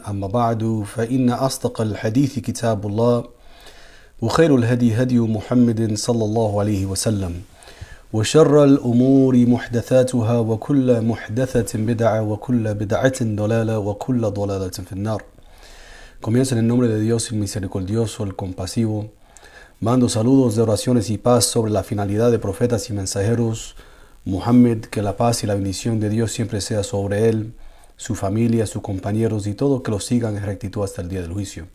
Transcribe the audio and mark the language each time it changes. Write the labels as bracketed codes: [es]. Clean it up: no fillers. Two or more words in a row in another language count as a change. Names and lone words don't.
[ar] أما بعد، فإن أصدق الحديث كتاب الله، وخير الهدي هدي محمد صلى الله عليه وسلم، وشر الأمور محدثاتها، وكل محدثة بدعة، وكل بدعة ضلالة، وكل ضلالة في النار. [es] Comienzo en el nombre de Dios, el misericordioso, el compasivo. Mando saludos de oraciones y paz sobre la finalidad de profetas y mensajeros Muhammad, que la paz y la bendición de Dios siempre sea sobre él, su familia, sus compañeros y todo que lo sigan en rectitud hasta el día del juicio.